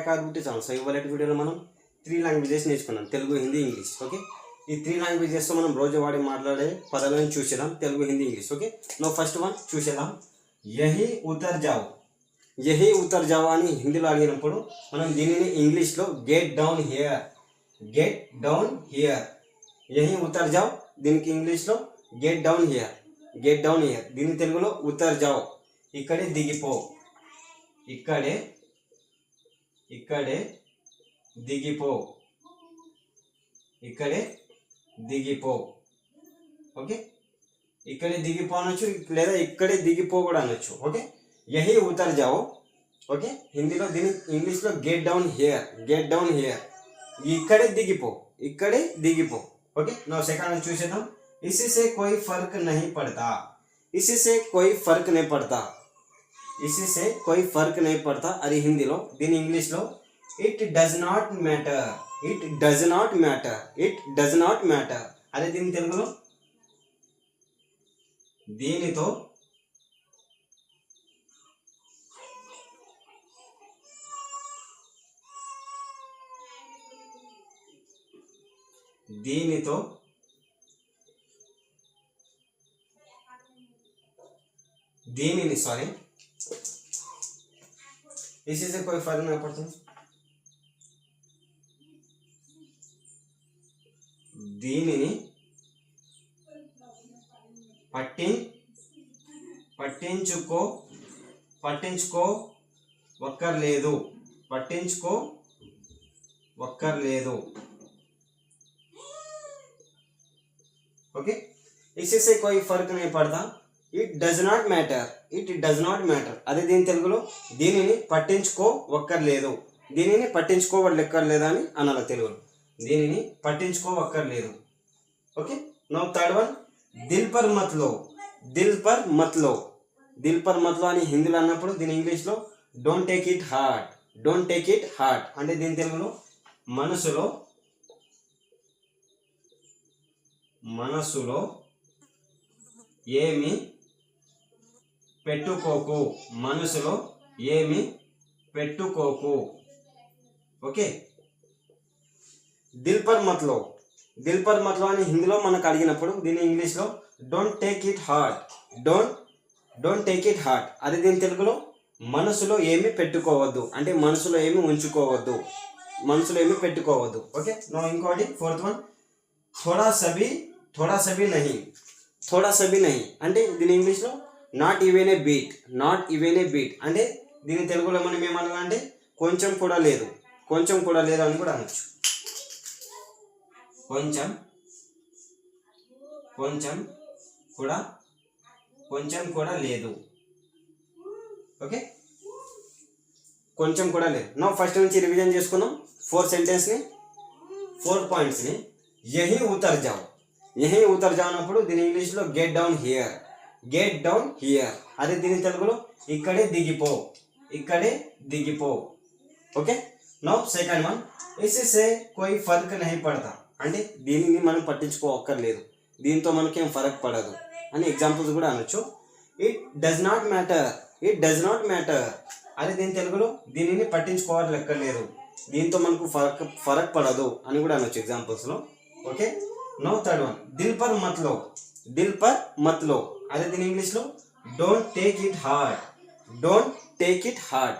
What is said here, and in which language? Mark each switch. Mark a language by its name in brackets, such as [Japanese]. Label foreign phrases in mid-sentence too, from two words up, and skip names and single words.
[English] Akar YouTube channel. [Telugu] సో ఇవాళ వీడియోలో మనం 3 లాంగ్వేజెస్ నేర్చుకున్నాం, తెలుగు, హిందీ, ఇంగ్లీష్. ఓకే, ఈ 3 లాంగ్వేజెస్తో మనం రోజు వాడి మాట్లాడే పదాలను చూసేద్దాం, తెలుగు, హిందీ, ఇంగ్లీష్. [English] okay, now first one చూసేద్దాం. [Hindi] यहीं उतर जाओ. यहीं उतर जाओ [Telugu] అని హిందీలో అడిగినప్పుడు మనం దీనిని ఇంగ్లీష్లో [English] get down here, get down here. [Hindi] यहीं उतर जाओ, [Telugu] దీనికి ఇంగ్లీష్లో [English] get down here, get down here. [Telugu] దీని తెలుగులో [Hindi] उतर जाओ, [Telugu] ఇక్కడే దిగిపో, ఇక్కడే దిగిపో, ఇక్కడే దిగిపో. ఓకే, ఇక్కడే దిగిపో అనొచ్చు, లేదా ఇక్కడే దిగిపో కూడా అనొచ్చు. [English] okay, [Hindi] यहीं उतर जाओ. [English] okay, [Telugu] హిందీలో దీని ఇంగ్లీష్లో [English] get down here, get down here. [Telugu] ఇక్కడే దిగిపో, ఇక్కడే దిగిపో. [English] okay, now second [Telugu] చూసేద్దాం. [Hindi] इसी से कोई फर्क नहीं पड़ता, इसी से कोई फर्क नहीं पड़ता, इसी से कोई फर्क नहीं पड़ता. [English] अरे हिंदीలో [Telugu] దీని ఇంగ్లీష్లో [English] it does not matter, it does not matter, it does not matter. [Telugu] అదే దీని తెలుగులో దీనితో దీనితో దీనిని సారీ [Hindi] इसी से कोई फर्क नहीं पड़ता, [Telugu] దీనిని పట్టించుకోవక్కర్లేదు, పట్టించుకోవక్కర్లేదు. ఓకే, [Hindi] इसी से कोई फर्क नहीं पड़ता, [English] it does not matter, it does not matter. [Telugu] అదే దీని తెలుగులో దీనిని పట్టించుకోవక్కర్లేదు, దీనిని పట్టించుకోవక్కర్లేదు అని అనాలి తెలుగులో, దీనిని పట్టించుకోవక్కర్లేదు. [English] okay, now third one [Hindi] दिल पर मत लो, दिल पर मत लो. दिल पर मत लो [Telugu] అని హిందీలో అన్నప్పుడు దీని ఇంగ్లీష్లో [English] don't take it heart, don't take it heart. [Telugu] అంటే దీని తెలుగులో మనసులో ఏమి పెట్టుకోకు, మనసులో ఏమి పెట్టుకోకు. ఓకే, [Hindi] दिल पर मत लो, दिल पर मत लो [Telugu] అని హిందీలో మనకు అడిగినప్పుడు దీని ఇంగ్లీష్లో [English] don't take it heart, don't take it heart. [Telugu] అదే దీని తెలుగులో మనసులో ఏమి పెట్టుకోవద్దు, అంటే మనసులో ఏమి ఉంచుకోవద్దు, మనసులో ఏమి పెట్టుకోవద్దు. [English] okay, now [Hindi] ఇంకోటి [English] fourth one [Hindi] थोड़ा सभी नहीं, थोड़ा सभी नहीं. [Telugu] అంటే దీని ఇంగ్లీష్లో [English] not even a beat, not even a beat. [Telugu] అంటే దీని తెలుగులో మనం ఏమనాలంటే కొంచెం కూడా లేదు, కొంచెం కూడా లేదు అని కూడా అనొచ్చు. కొంచెం కూడా లేదు. ఓకే, కొంచెం కూడా లేదు. [English] now first [Telugu] నుంచి రివిజన్ చేసుకుందాం 4 సెంటెన్స్ని, 4 పాయింట్స్ని. [Hindi] यहीं उतर जाओ, यहीं उतर जाओ [Telugu] అన్నప్పుడు దీని ఇంగ్లీష్లో [English] get down here, get down here. [Telugu] అదే దీని తెలుగులో ఇక్కడే దిగిపో, ఇక్కడే దిగిపో. [English] okay, now second one [Hindi] इसी से कोई फर्क नहीं पड़ता. [Telugu] అంటే దీనిని మనం పట్టించుకోవక్కర్లేదు, దీంతో మనకేం ఫరక్ పడదు అని ఎగ్జాంపుల్స్ కూడా అనొచ్చు. [English] it does not matter, it does not matter. [Telugu] అదే దీని తెలుగులో దీనిని పట్టించుకోవక్కర్లేదు, దీంతో మనకు ఫరక్ పడదు అని కూడా అనొచ్చు ఎగ్జాంపుల్స్లో. [English] okay, now third one [Hindi] दिल पर मत लो, दिल पर मत लो. [Telugu] అదే దీని ఇంగ్లీష్లో [English] don't take it heart, don't take it heart.